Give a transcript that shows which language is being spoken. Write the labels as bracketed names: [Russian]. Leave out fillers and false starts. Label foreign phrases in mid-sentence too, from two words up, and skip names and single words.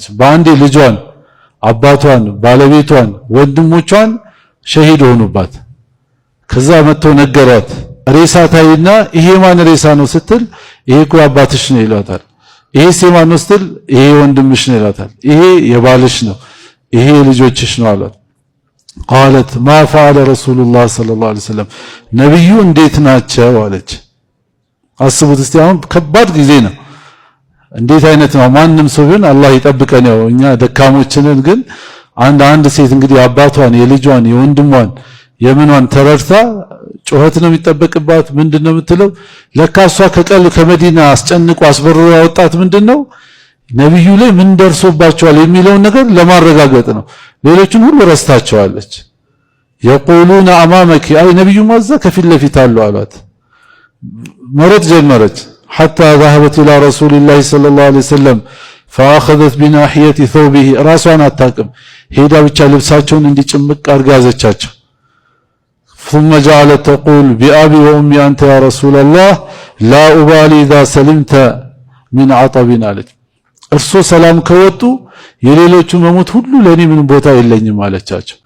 [Amharic] በአንዴ ልጇን፣ አባቷን፣ ባለቤቷን፣ ወንድሞቿን ሸሂድ ሆኑባት። ከዛ መጥተው ነገሯት። ሬሳ ታይና ይሄ ማን ሬሳ ነው ስትል ይሄ እኮ አባትሽ ነው ይላታል። ይሄ የማን ነው ስትል ይሄ ወንድምሽ ነው ይላታል። ይሄ የባልሽ ነው፣ ይሄ ልጆችሽ ነው አላት። [Arabic] قالت ما فعل رسول الله صلى الله عليه وسلم [Amharic] ነብዩ እንዴት ናቸው አለች። አስቡት እስቲ አሁን ከባድ ጊዜ ነው። እንዴት አይነት ነው? ማንም ሰው ቢሆን አላህ ይጠብቀን። ያው እኛ ደካሞችንን ግን አንድ ሴት እንግዲህ አባቷን የልጇን የወንድሟን የምኗን ተረድታ ጩኸት ነው የሚጠበቅባት። ምንድነው የምትለው? ለካሷ ከመዲና አስጨንቆ አስበርሮ ያወጣት ምንድነው ነብዩ ላይ ምን ደርሶባቸዋል የሚለውን ነገር ለማረጋገጥ ነው። ሌሎችን ሁሉ ረስታቸዋለች። [Arabic] يقولون امامك [Amharic] አይ ነብዩ ማዛ ከፊት ለፊት አሉ አሏት። [Arabic] መሮጥ ጀመረች። حتى ذهبت الى رسول الله صلى الله عليه وسلم فاخذت بناحيه ثوبه [Amharic] ራሷን አታቅም ሄዳ ብቻ ልብሳቸውን እንዲጭምቅ አርጋ ያዘቻቸው። [Arabic] ثم جعلت تقول بأبي وأمي أنت يا رسول الله لا أبالي إذا سلمت من عطب [Amharic] አለች። እርሱ ሰላም ከወጡ የሌሎቹ መሞት ሁሉ ለኔ ምን ቦታ የለኝም አለቻቸው።